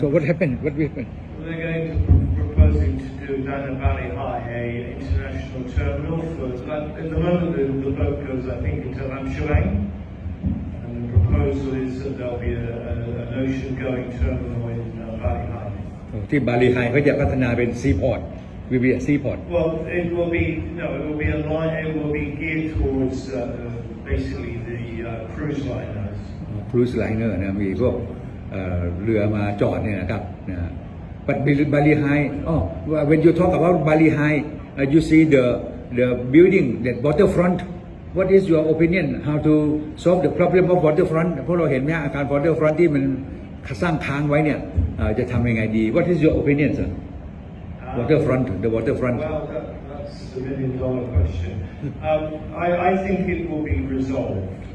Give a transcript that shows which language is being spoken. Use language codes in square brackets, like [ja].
[en] So what happened? What happened? They're going to proposing to do down at Valley High a international terminal for. At the moment, the boat goes, I think, into Amsterdam, and the proposal is that there'll be an ocean-going terminal in Valley High. [th] ที่บาลีไฮเขาจะพัฒนาเป็นซีพอร์ตวิวิซีพอร์ต [en] Well, it will be a line. It will be geared towards basically the cruise liners. [th] ครูซไลเนอร์นะมีพวกเรือมาจอดเนี่ยนะครับนะ [en] but Bali High when you talk about Bali High you see the building that waterfront what is your opinion how to solve the problem of waterfront [th] พวกเราเห็นไหมอาคาร waterfront ที่มันสร้างค้างไว้เนี่ยจะทำยังไงดี [en] what is your opinion sir waterfront the waterfront Well, that's the million-dollar question. I think it will be resolved.